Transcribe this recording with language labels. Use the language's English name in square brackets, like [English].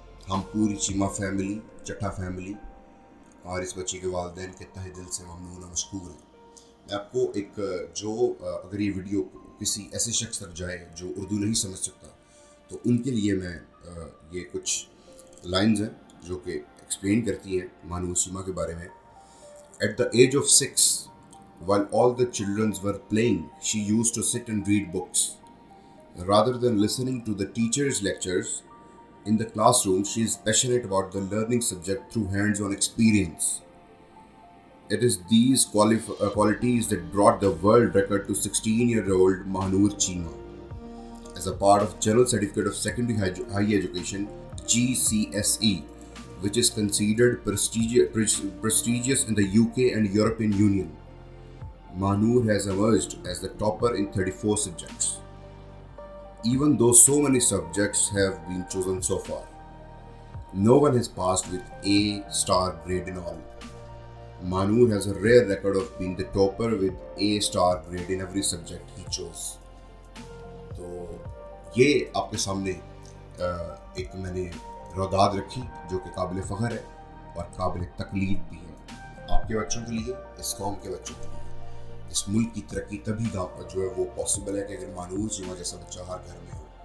[Urdu] ہم پوری Cheema family, چٹھا family اور اس بچی کے والدین کے تہ دل سے ممنون و مشکور ہیں. میں آپ کو ایک اگر یہ ویڈیو کسی ایسے شخص تک جائے جو اردو نہیں سمجھ سکتا تو ان کے لیے میں یہ کچھ لائنز ہیں جو کہ ایکسپلین کرتی ہیں مانور سیما کے بارے میں. [English] At the age of 6, while all the children were playing, she used to sit and read books. Rather than listening to the teacher's lectures in the classroom, she is passionate about the learning subject through hands-on experience. It is these qualities that brought the world record to 16-year-old Mahnur Cheema. As a part of General Certificate of Secondary High Education, GCSE, which is considered prestigious in the UK and European Union, Mahnur has emerged as the topper in 34 subjects. Even though so many subjects have been chosen so far, no one has passed with A star grade in all. Mahnur has a rare record of being the topper with A star grade in every subject he chose. [Urdu] تو یہ آپ کے سامنے ایک میں نے رواداد رکھی جو کہ قابل فخر ہے اور قابل تقلید بھی ہے آپ کے بچوں کے لیے, اس قوم کے بچوں کے لیے. اس ملک کی ترقی تبھی جو ہے وہ پاسبل ہے کہ اگر مانور چیمہ جیسا بچہ ہر گھر میں ہو.